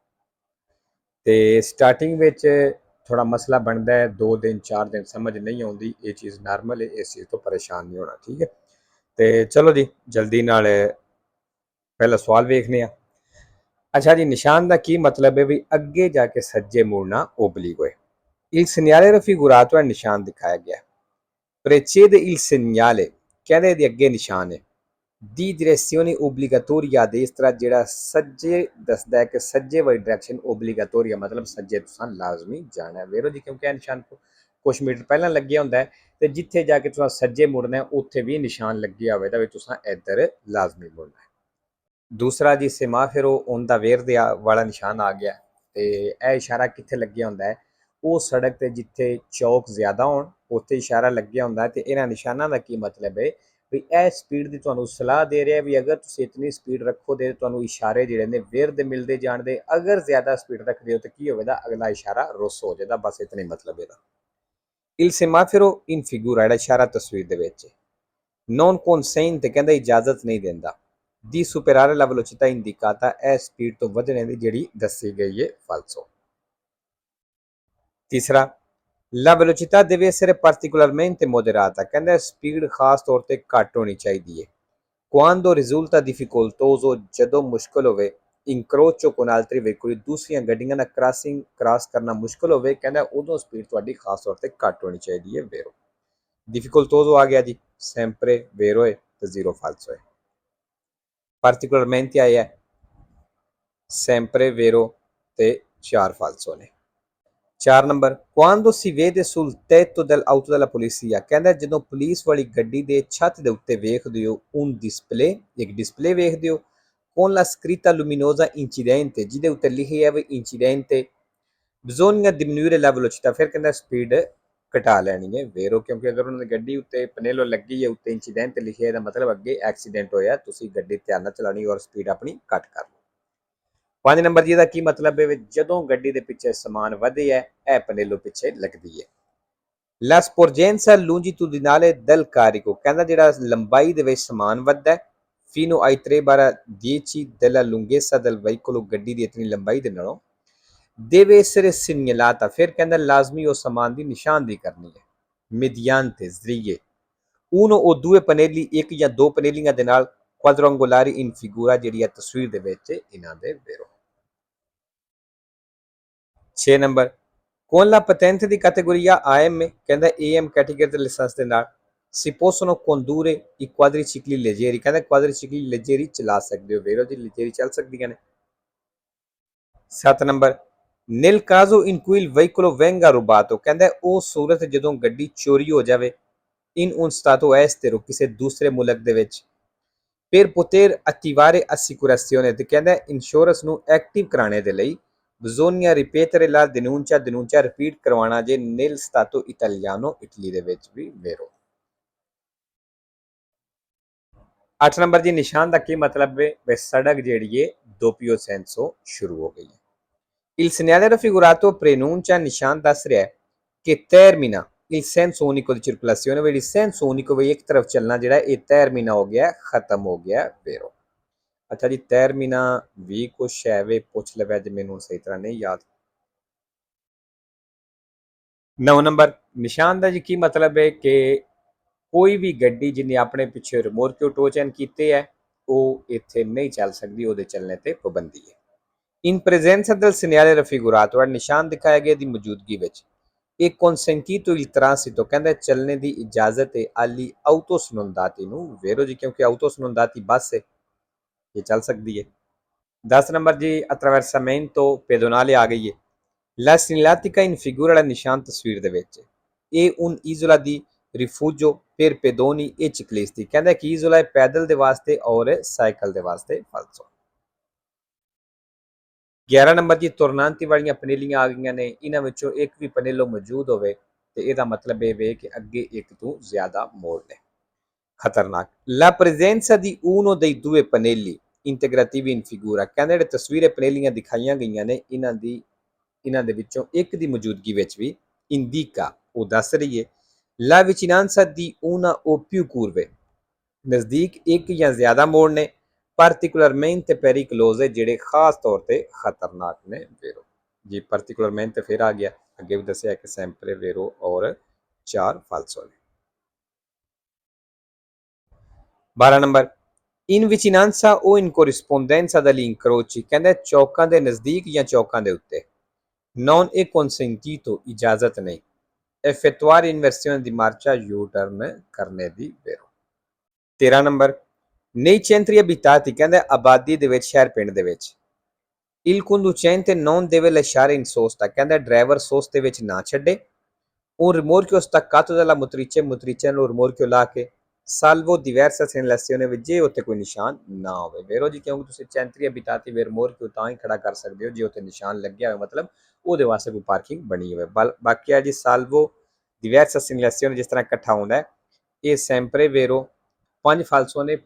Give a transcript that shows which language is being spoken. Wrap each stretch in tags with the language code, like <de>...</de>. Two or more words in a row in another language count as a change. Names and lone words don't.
<pa>ਤੇ ਸਟਾਰਟਿੰਗ ਵਿੱਚ ਥੋੜਾ ਮਸਲਾ ਬਣਦਾ ਹੈ, 2 ਦਿਨ 4 ਦਿਨ ਸਮਝ ਨਹੀਂ ਆਉਂਦੀ, ਇਹ ਚੀਜ਼ ਨਾਰਮਲ ਹੈ, ਇਸ ਚੀਜ਼ ਤੋਂ ਪਰੇਸ਼ਾਨ ਨਹੀਂ ਹੋਣਾ। ਠੀਕ ਹੈ, ਤੇ ਚਲੋ ਜੀ ਜਲਦੀ ਨਾਲ ਪਹਿਲਾ ਸਵਾਲ ਵੇਖਨੇ ਆ। ਅੱਛਾ ਜੀ, ਨਿਸ਼ਾਨ ਦਾ ਕੀ ਮਤਲਬ ਹੈ? ਵੀ ਅੱਗੇ ਜਾ ਕੇ ਸੱਜੇ ਮੁੜਨਾ ਓਬਲੀਗੋ ਹੈ।</pa> <it>Il segnale raffigurato è</it> <pa>ਨਿਸ਼ਾਨ ਦਿਖਾਇਆ ਗਿਆ ਹੈ।</pa> <it>Precede il segnale</it> <pa>ਕਹਿੰਦੇ ਦੀ ਅੱਗੇ ਨਿਸ਼ਾਨ ਹੈ। ਦੀ</pa> <it>direzione obbligatoria a destra</it> <pa>ਜਿਹੜਾ ਸੱਜੇ ਦੱਸਦਾ ਹੈ ਕਿ ਸੱਜੇ ਵਾਲੀ ਡਾਇਰੈਕਸ਼ਨ ਓਬਲੀਗਾਟੋਰੀਆ ਮਤਲਬ ਸੱਜੇ ਤੁਸੀਂ ਲਾਜ਼ਮੀ ਜਾਣਾ ਹੈ। ਵੇਰੋ ਜੀ, ਕਿਉਂਕਿ ਇਹ ਨਿਸ਼ਾਨ ਕੁਛ ਮੀਟਰ ਪਹਿਲਾਂ ਲੱਗਿਆ ਹੁੰਦਾ ਹੈ ਤੇ ਜਿੱਥੇ ਜਾ ਕੇ ਤੁਸੀਂ ਸੱਜੇ ਮੁੜਨਾ ਹੈ ਉੱਥੇ ਵੀ ਨਿਸ਼ਾਨ ਲੱਗਿਆ ਹੋਵੇ ਤਾਂ ਵੀ ਤੁਸੀਂ ਇੱਧਰ ਲਾਜ਼ਮੀ ਮੁੜਨਾ ਹੈ। ਦੂਸਰਾ ਜੀ, ਸੇਮਾਫੇਰੋ ਔਨ ਦਾ ਵੇਰਦੇ ਵਾਲਾ ਨਿਸ਼ਾਨ ਆ ਗਿਆ ਤੇ ਇਹ ਇਸ਼ਾਰਾ ਕਿੱਥੇ ਲੱਗਿਆ ਹੁੰਦਾ ਹੈ? ਉਹ ਸੜਕ ਤੇ ਜਿੱਥੇ ਚੌਕ ਜ਼ਿਆਦਾ ਹੋਣ ਉੱਥੇ ਇਸ਼ਾਰਾ ਲੱਗਿਆ ਹੁੰਦਾ ਹੈ। ਤੇ ਇਹਨਾਂ ਨਿਸ਼ਾਨਾਂ ਦਾ ਕੀ ਮਤਲਬ ਹੈ? ਵੀ ਇਹ ਸਪੀਡ ਦੀ ਤੁਹਾਨੂੰ ਸਲਾਹ ਦੇ ਰਿਹਾ ਵੀ ਅਗਰ ਤੁਸੀਂ ਇਤਨੀ ਸਪੀਡ ਰੱਖੋਗੇ ਤੁਹਾਨੂੰ ਇਸ਼ਾਰੇ ਜਿਹੜੇ ਨੇ ਵੇਰਦੇ ਮਿਲਦੇ ਜਾਣਦੇ, ਅਗਰ ਜ਼ਿਆਦਾ ਸਪੀਡ ਰੱਖਦੇ ਹੋ ਤਾਂ ਕੀ ਹੋਵੇਗਾ? ਅਗਲਾ ਇਸ਼ਾਰਾ ਰੁੱਸ ਹੋ ਜਾਏਗਾ। ਬਸ ਇਤਨਾ ਹੀ ਮਤਲਬ ਇਹਦਾ।</pa> <it>Il semaforo in figura</it> <pa>ਜਿਹੜਾ ਇਸ਼ਾਰਾ ਤਸਵੀਰ ਦੇ ਵਿੱਚ</pa> <it>non consente</it> <pa>ਕਹਿੰਦਾ ਇਜਾਜ਼ਤ ਨਹੀਂ ਦਿੰਦਾ</pa> <it>di superare la velocità indicata è</it> <pa>ਸਪੀਡ ਤੋਂ ਵਧਣੇ ਦੀ ਜਿਹੜੀ ਦੱਸੀ ਗਈ ਹੈ ਫਾਲਸੋ। ਤੀਸਰਾ,</pa> <it>la velocità deve essere particolarmente moderata</it> <pa>ਕਹਿੰਦਾ ਸਪੀਡ ਖਾਸ ਤੌਰ ਤੇ ਘੱਟ ਹੋਣੀ ਚਾਹੀਦੀ ਹੈ।</pa> <it>quando risulta difficoltoso</it> <pa>ਜਦੋਂ ਮੁਸ਼ਕਲ ਹੋਵੇ,</pa> <it>incrocio con altri veicoli</it> <pa>ਦੂਸਰੀਆਂ ਗੱਡੀਆਂ ਨਾਲ ਕ੍ਰਾਸ ਕਰਨਾ ਮੁਸ਼ਕਲ ਹੋਵੇ, ਕਹਿੰਦਾ ਉਦੋਂ ਸਪੀਡ ਤੁਹਾਡੀ ਖਾਸ ਤੌਰ ਤੇ ਘੱਟ ਹੋਣੀ ਚਾਹੀਦੀ ਹੈ। ਵੇਰੋ difficoltoso ਆ ਗਿਆ ਜੀ,</pa> <it>sempre vero</it> <pa>ਹੈ ਤੇ ਜ਼ੀਰੋ ਫਾਲਸੋ ਹੈ। particolarmente ਆਇਆ</pa> <it>sempre vero</it> <pa>ਤੇ 4 ਫਾਲਸੋ ਨੇ। 4 ਨੰਬਰ,</pa> <it>quando si vede sul tetto dell'auto della polizia</it> <pa>ਕਹਿੰਦਾ ਜਦੋਂ ਪੁਲਿਸ ਵਾਲੀ ਗੱਡੀ ਦੇ ਛੱਤ ਦੇ ਉੱਤੇ ਵੇਖਦੇ ਹੋ</pa> <it>un display</it> <pa>ਇੱਕ ਡਿਸਪਲੇ ਵੇਖਦੇ ਹੋ</pa> <it>con la scritta luminosa incidente</it> <pa>ਜਿਹਦੇ ਉੱਤੇ ਲਿਖਿਆ ਹੈ</pa> <it>incidente bisogna diminuire la velocità</it> <pa>ਫਿਰ ਕਹਿੰਦਾ ਸਪੀਡ ਘਟਾ ਲੈਣੀ ਹੈ। ਵੇਰੋ ਕਿਉਂਕਿ ਅਗਰ ਉਹਨਾਂ ਦੀ ਗੱਡੀ ਉੱਤੇ ਪਨੇਲੋ ਲੱਗੀ ਹੈ ਉੱਤੇ ਇੰਸੀਡੈਂਟ ਲਿਖਿਆ ਇਹਦਾ ਮਤਲਬ ਅੱਗੇ ਐਕਸੀਡੈਂਟ ਹੋਇਆ, ਤੁਸੀਂ ਗੱਡੀ ਧਿਆਨ ਨਾਲ ਚਲਾਉਣੀ ਔਰ ਸਪੀਡ ਆਪਣੀ ਘੱਟ ਕਰ ਲਓ। 5 ਨੰਬਰ ਜੀ ਦਾ ਕੀ ਮਤਲਬ ਹੈ? ਜਦੋਂ ਗੱਡੀ ਦੇ ਪਿੱਛੇ ਸਮਾਨ ਵਧੇ ਹੈ ਇਹ ਪਨੇਲੋ ਪਿੱਛੇ ਲੱਗਦੀ ਹੈ।</pa> <it>La sporgenza longitudinale del carico</it> <pa>ਕਹਿੰਦਾ ਜਿਹੜਾ ਲੰਬਾਈ ਦੇ ਵਿੱਚ ਸਮਾਨ ਵੱਧਦਾ</pa> <it>fino ai 3/10 della lunghezza del veicolo</it> <pa>ਗੱਡੀ ਦੀ ਇਤਨੀ ਲੰਬਾਈ ਦੇ ਨਾਲੋਂ</pa> <it>deve essere segnalata</it> <pa>ਫਿਰ ਕਹਿੰਦਾ ਲਾਜ਼ਮੀ ਉਹ ਸਮਾਨ ਦੀ ਨਿਸ਼ਾਨਦੇਹੀ ਕਰਨੀ ਹੈ। mediante ਜ਼ਰੀਏ</pa> <it>uno o due pannelli</it> <pa>ਇੱਕ ਜਾਂ ਦੋ ਪਨੇਲੀਆਂ ਦੇ ਨਾਲ</pa> <it>quadrangolari in figura</it> <pa>ਜਿਹੜੀ ਹੈ ਤਸਵੀਰ ਦੇ ਵਿੱਚ ਇਹਨਾਂ ਦੇ ਵੇਰੋ। 6 ਨੰਬਰ,</pa> <it>con la patente di categoria AM</it> <pa>ਕਹਿੰਦਾ AM ਕੈਟੇਗਰੀ ਦੇ ਲਾਇਸੈਂਸ ਦੇ ਨਾਲ</pa> <it>si possono condurre i quadricicli leggeri</it> <pa>ਕਹਿੰਦਾ ਕੁਆਦਰੀਸਿਕਲੀ leggeri ਚਲਾ ਸਕਦੇ ਹੋ। ਵੇਰੋ ਜੀ leggeri ਚੱਲ ਸਕਦੀਆਂ ਨੇ। 7 ਨੰਬਰ,</pa> <it>nel caso in cui il veicolo venga rubato</it> <pa>ਕਹਿੰਦਾ ਉਹ ਸੂਰਤ ਜਦੋਂ ਗੱਡੀ ਚੋਰੀ ਹੋ ਜਾਵੇ</pa> <it>in un stato estero</it> <pa>ਕਿਸੇ ਦੂਸਰੇ ਮੁਲਕ ਦੇ ਵਿੱਚ</pa> <it>per poter attivare assicurazione</it> <pa>ਤੇ ਕਹਿੰਦਾ ਇੰਸ਼ੋਰੈਂਸ ਨੂੰ ਐਕਟਿਵ ਕਰਾਣੇ ਦੇ ਲਈ</pa> <it>bisogna ripetere la denuncia</it> <pa>ਰਿਪੀਟ ਕਰਵਾਉਣਾ ਜੇ</pa> <it>nel stato italiano</it> <pa>ਇਟਲੀ ਦੇ ਵਿੱਚ ਵੀ ਵੇਰੋ। 8 ਨੰਬਰ ਜੀ, ਨਿਸ਼ਾਨ ਦਾ ਕੀ ਮਤਲਬ ਹੈ? ਵੇ ਸੜਕ ਜਿਹੜੀ ਹੈ</pa> <it>doppio senso</it> <pa>ਸ਼ੁਰੂ ਹੋ ਗਈ ਹੈ।</pa> <it>Il segnale raffigurato preannuncia</it> <pa>ਨਿਸ਼ਾਨ ਦੱਸ ਰਿਹਾ ਹੈ</pa> <it>che termina il senso unico di circolazione, vedi il senso unico</it> <pa>ਵੀ ਇੱਕ ਤਰਫ ਚੱਲਣਾ ਜਿਹੜਾ ਇਹ</pa> <it>termina</it> <pa>ਹੋ ਗਿਆ ਖਤਮ ਹੋ ਗਿਆ</pa> <it>vero।</it> <pa>ਅੱਛਾ ਜੀ termina ਵੀ ਕੁਛ ਹੈ ਵੇ ਪੁੱਛ ਲਵੇ ਅੱਜ ਮੈਨੂੰ ਸਹੀ ਤਰ੍ਹਾਂ ਨਹੀਂ ਯਾਦ। 9 ਨੰਬਰ ਨਿਸ਼ਾਨ ਦਾ ਜੀ ਕੀ ਮਤਲਬ ਹੈ ਕਿ ਕੋਈ ਵੀ ਗੱਡੀ ਜਿਹਨੇ ਆਪਣੇ ਪਿੱਛੇ ਰਿਮੋਰਕਿਓ ਟੋ ਚੈਨ ਕੀਤੇ ਹੈ ਉਹ ਇੱਥੇ ਨਹੀਂ ਚੱਲ ਸਕਦੀ, ਉਹਦੇ ਚੱਲਣੇ ਤੇ ਪਾਬੰਦੀ ਹੈ।</pa> <it>In presenza del segnale raffigurato</it> <pa>ਨਿਸ਼ਾਨ ਦਿਖਾਇਆ ਗਿਆ ਦੀ ਮੌਜੂਦਗੀ ਵਿੱਚ</pa> <it>e consentito il transito</it> <pa>ਕਹਿੰਦਾ ਚੱਲਣੇ ਦੀ ਇਜਾਜ਼ਤ ਹੈ agli autosnondati ਨੂੰ vero ਜੀ ਕਿਉਂਕਿ autosnondati ਬੱਸ ਹੈ ਇਹ ਚੱਲ ਸਕਦੀ ਹੈ। 10 ਨੰਬਰ ਜੀ</pa> <it>attraversamento pedonale</it> <pa>ਆ ਗਈ ਹੈ।</pa> <it>La segnaletica in figura</it> <pa>ਵਾਲਾ ਨਿਸ਼ਾਨ ਤਸਵੀਰ ਦੇ ਵਿੱਚ ਇਹ</pa> <it>un isola di rifugio per pedoni e ciclisti</it> <pa>ਕਹਿੰਦਾ ਕਿ isola ਹੈ ਪੈਦਲ ਦੇ ਵਾਸਤੇ ਔਰ ਸਾਈਕਲ ਦੇ ਵਾਸਤੇ ਫਾਲਸੋ। 11 ਨੰਬਰ ਜੀ ਤੁਰਨਾਂਤੀ ਵਾਲੀਆਂ ਪਨੇਲੀਆਂ ਆ ਗਈਆਂ ਨੇ, ਇਹਨਾਂ ਵਿੱਚੋਂ ਇੱਕ ਵੀ ਪਨੇਲੋ ਮੌਜੂਦ ਹੋਵੇ ਤੇ ਇਹਦਾ ਮਤਲਬ ਇਹ ਵੇ ਕਿ ਅੱਗੇ ਇੱਕ ਤੋਂ ਜ਼ਿਆਦਾ ਮੋੜ ਨੇ। ਖਤਰਨਾਕ</pa> <it>la presenza di uno dei due pannelli integrativi in figura</it> <pa>ਕਹਿੰਦੇ ਜਿਹੜੇ ਤਸਵੀਰੇ ਪਨੇਲੀਆਂ ਦਿਖਾਈਆਂ ਗਈਆਂ ਨੇ ਇਹਨਾਂ ਦੇ ਵਿੱਚੋਂ ਇੱਕ ਦੀ ਮੌਜੂਦਗੀ ਵਿੱਚ ਵੀ indica ਉਹ ਦੱਸ ਰਹੀ ਹੈ</pa> <it>la vicinanza di una o più curve</it> <pa>ਨਜ਼ਦੀਕ ਇੱਕ ਜਾਂ ਜ਼ਿਆਦਾ ਮੋੜ ਨੇ</pa> <it>particolarmente pericoloso</it> <pa>ਜਿਹੜੇ ਖਾਸ ਤੌਰ ਤੇ ਖਤਰਨਾਕ ਨੇ vero ਜੀ। particolarmente ਫਿਰ ਆ ਗਿਆ ਅੱਗੇ ਵੀ ਦੱਸਿਆ ਕਿ</pa> <it>sempre vero</it> <pa>ਔਰ</pa> <it>4 falso</it> <pa>ਨੇ। 12 ਨੰਬਰ</pa> <it>in vicinanza o in corrispondenza degli incroci</it> <pa>ਕਹਿੰਦਾ ਚੌਕਾਂ ਦੇ ਨਜ਼ਦੀਕ ਜਾਂ ਚੌਕਾਂ ਦੇ ਉੱਤੇ</pa> <it>non è consentito</it> <pa>ਇਜਾਜ਼ਤ ਨਹੀਂ</pa> <it>effettuare inversione di marcia</it> <pa>U-turn ਕਰਨੇ ਦੀ vero। 13 ਨੰਬਰ</pa> <it>nei centri abitati</it> <pa>ਕਹਿੰਦਾ ਆਬਾਦੀ ਦੇ ਵਿੱਚ ਸ਼ਹਿਰ ਪਿੰਡ ਦੇ ਵਿੱਚ</pa> <it>il conducente non deve lasciare in sosta</it> <pa>ਕਹਿੰਦਾ ਡਰਾਈਵਰ ਸੋਸਤੇ ਵਿੱਚ ਨਾ ਛੱਡੇ</pa> <it>un rimorchio staccato dalla motrice</it> <pa>ਨੂੰ rimorchio ਲਾ ਕੇ</pa> <it>salvo diversa segnalazione</it> <pa>ਵਿੱਚ ਜੇ ਉੱਤੇ ਕੋਈ ਨਿਸ਼ਾਨ ਨਾ ਹੋਵੇ vero ਜੀ ਕਿਉਂਕਿ ਤੁਸੀਂ</pa> <it>centri abitati</it> <pa>ਵੇ rimorchio ਤਾਂ ਹੀ ਖੜਾ ਕਰ ਸਕਦੇ ਹੋ ਜੇ ਉੱਤੇ ਨਿਸ਼ਾਨ ਲੱਗਿਆ ਹੋਵੇ ਮਤਲਬ ਉਹਦੇ ਵਾਸਤੇ ਕੋਈ ਪਾਰਕਿੰਗ ਬਣੀ ਹੋਵੇ। ਬਾਕੀ ਆ ਜੀ</pa> <it>salvo diversa segnalazione</it> <pa>ਜਿਸ ਤਰ੍ਹਾਂ ਇਕੱਠਾ ਹੁੰਦਾ ਹੈ ਇਹ</pa> <it>sempre vero</it> <pa>5 ਫਾਲਸੋ ਨੇ।</pa>